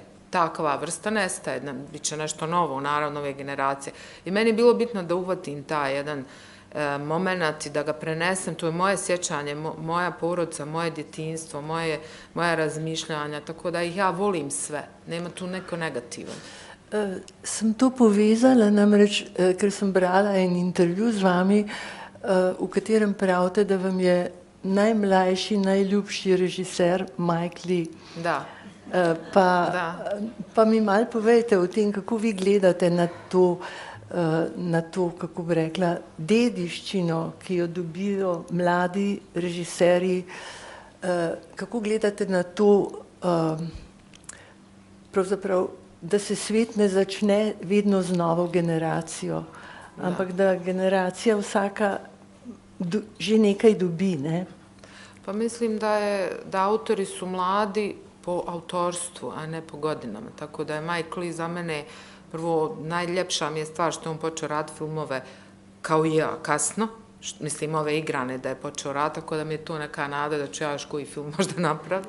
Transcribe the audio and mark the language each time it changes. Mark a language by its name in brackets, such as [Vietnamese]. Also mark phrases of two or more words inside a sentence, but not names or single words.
[Bosnian] Takva vrsta nestaje, bit će nešto novo, naravno, ove generacije. I meni je bilo bitno da uhvatim taj jedan moment i da ga prenesem. To je moje sjećanje, moja porodica, moje djetinjstvo, moja razmišljanja, tako da ih ja volim sve. Nema tu neko negativan. [Slovenian] Sem to povezala, namreč, ker sem brala en intervju z vami, v katerem pravite, da vam je najmlajši, najljubši režiser Mike Leigh. [Bosnian] Da. [Slovenian] Pa mi malo povejte o tem, kako vi gledate na to, kako bi rekla, dediščino, ki jo dobijo mladi režiserji. Kako gledate na to, pravzaprav, da se svet ne začne vedno z novo generacijo, ampak da generacija vsaka že nekaj dobi, ne? [Bosnian] Pa mislim da autori su mladi po autorstvu, a ne po godinama. Tako da je Mike Leigh za mene prvo najljepša mi je stvar što je on počeo raditi filmove kao i ja kasno. Mislim, ove igrane da je počeo raditi, tako da mi je to neka nada da ću ja još koji film možda napraviti.